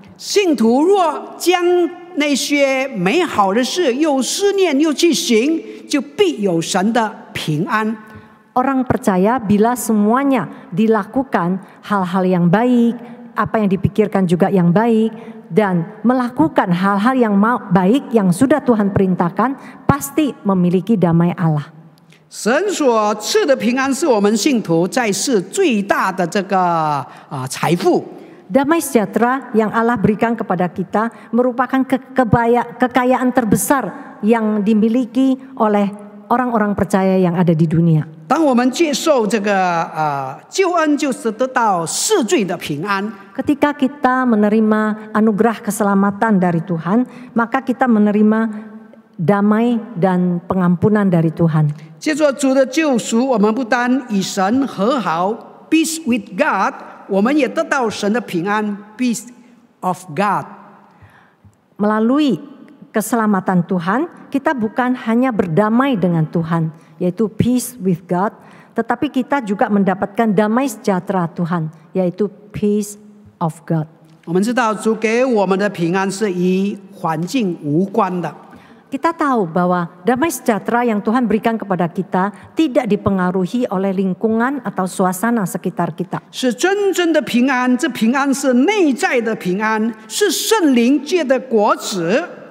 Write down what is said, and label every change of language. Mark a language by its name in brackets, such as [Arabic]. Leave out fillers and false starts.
[Chinese] 信徒若将那些美好的事又思念又去行，就必有神的平安。 [Indonesian] Orang percaya bila semuanya dilakukan hal-hal yang baik, apa yang dipikirkan juga yang baik, dan melakukan hal-hal yang baik yang sudah Tuhan perintahkan, pasti memiliki damai Allah. [Chinese] 神所赐的平安是我们信徒在世最大的这个财富。 [Indonesian] Damai sejahtera yang Allah berikan kepada kita merupakan kekayaan terbesar yang dimiliki oleh orang-orang percaya yang ada di dunia. [Chinese] 当我们接受这个救恩，就是得到世罪的平安。 [Indonesian] Ketika kita menerima anugerah keselamatan dari Tuhan, maka kita menerima damai dan pengampunan dari Tuhan. [Chinese] 借着主的救赎，我们不单与神和好 [English] （peace with God）， [Chinese] 我们也得到神的平安 [English] （peace of God）。 [Indonesian] Melalui keselamatan Tuhan, kita bukan hanya berdamai dengan Tuhan, yaitu [English] peace with God, [Indonesian] tetapi kita juga mendapatkan damai sejahtera Tuhan, yaitu [English] peace of God. [Chinese] 我们知道主给我们的平安是与环境无关的。 [Indonesian] Kita tahu bahwa damai sejahtera yang Tuhan berikan kepada kita tidak dipengaruhi oleh lingkungan atau suasana sekitar kita. [Chinese] 是真正的平安，这平安是内在的平安，是圣灵结的果子。